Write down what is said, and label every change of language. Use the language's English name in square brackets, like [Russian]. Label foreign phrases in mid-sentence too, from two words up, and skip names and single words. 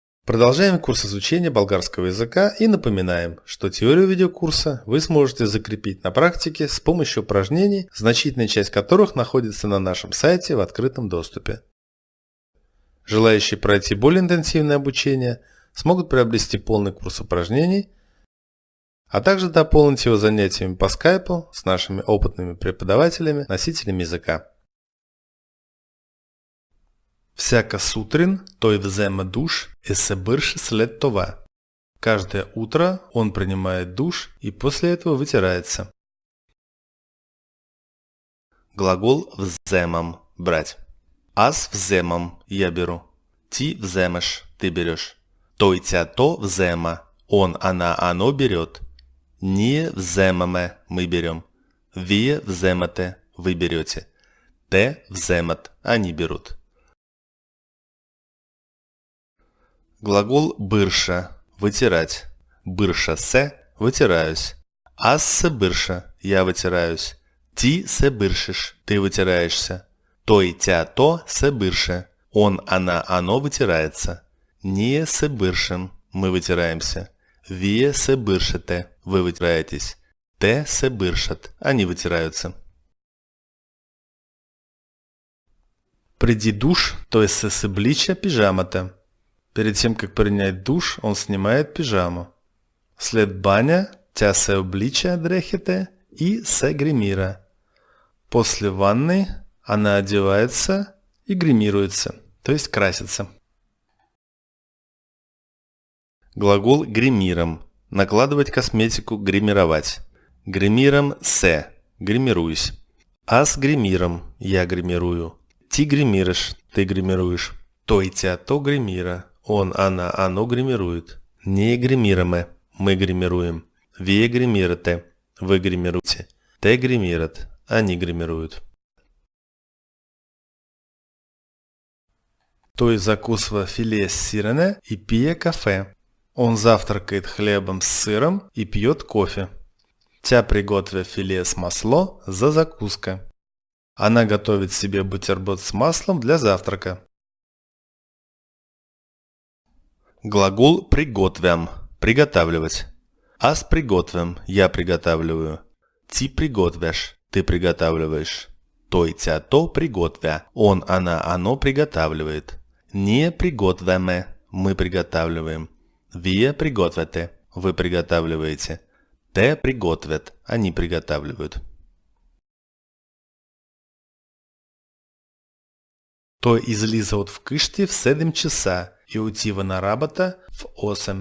[Russian] Продолжаем курс изучения болгарского языка и напоминаем, что теорию видеокурса вы сможете закрепить на практике с помощью упражнений, значительная часть которых находится на нашем сайте в открытом доступе. Желающие пройти более интенсивное обучение смогут приобрести полный курс упражнений, а также дополнить его занятиями по скайпу с нашими опытными преподавателями, носителями языка. [Bulgarian] Всяка сутрин той взема душ и се бърше след това. [Russian] Каждое утро он принимает душ и после этого вытирается. Глагол вземам – брать. [Bulgarian] Аз вземам – [Russian] я беру. [Bulgarian] Ти вземаш – [Russian] ты берешь. [Bulgarian] Той тя то взема – [Russian] он, она, оно берет. [Bulgarian] Ние вземаме – [Russian] мы берем. [Bulgarian] Вие вземате – [Russian] вы берете. [Bulgarian] Те вземат [Russian] – они берут. Глагол бырша – вытирать. [Bulgarian] Бырша се – вытираюсь. Аз се бырша – [Russian] я вытираюсь. [Bulgarian] Ти се быршиш – [Russian] ты вытираешься. [Bulgarian] Той тя то се бырше – [Russian] он, она, оно вытирается. [Bulgarian] Ние се быршим – [Russian] мы вытираемся. [Bulgarian] Вие се быршете – [Russian] вы вытираетесь. [Bulgarian] Те се быршат – [Russian] они вытираются. [Bulgarian] Преди душ той се съблича пижамата. [Russian] Перед тем, как принять душ, он снимает пижаму. [Bulgarian] След баня тя се облича дрехите и се гримира. [Russian] После ванны она одевается и гримируется, то есть красится. Глагол гримирам – накладывать косметику, гримировать. [Bulgarian] Гримирам се – гримируюсь. Аз гримирам – [Russian] я гримирую. [Bulgarian] Ти гримираш – [Russian] ты гримируешь. [Bulgarian] Той тя то гримира – [Russian] он, она, оно гримирует. [Bulgarian] Ние гримираме – [Russian] мы гримируем. [Bulgarian] Вие гримирате – [Russian] вы гримируете. [Bulgarian] Те гримират – [Russian] они гримируют. [Bulgarian] Той закусва филе с сирене и пие кафе. [Russian] Он завтракает хлебом с сыром и пьет кофе. [Bulgarian] Тя приготвя филе с масло за закуска. [Russian] Она готовит себе бутерброд с маслом для завтрака. Глагол приготвям – приготавливать. [Bulgarian] Аз приготвям – [Russian] я приготавливаю. [Bulgarian] Ти приготвяш – [Russian] ты приготавливаешь. [Bulgarian] Той тя то приготвя – [Russian] он, она, оно приготавливает. [Bulgarian] Ние приготвяме – [Russian] мы приготавливаем. [Bulgarian] Вие приготвяте – вы приготавливаете. Те приготвят – они приготавливают. Той излиза от вкъщи в 7 часа и отива на работа в 8.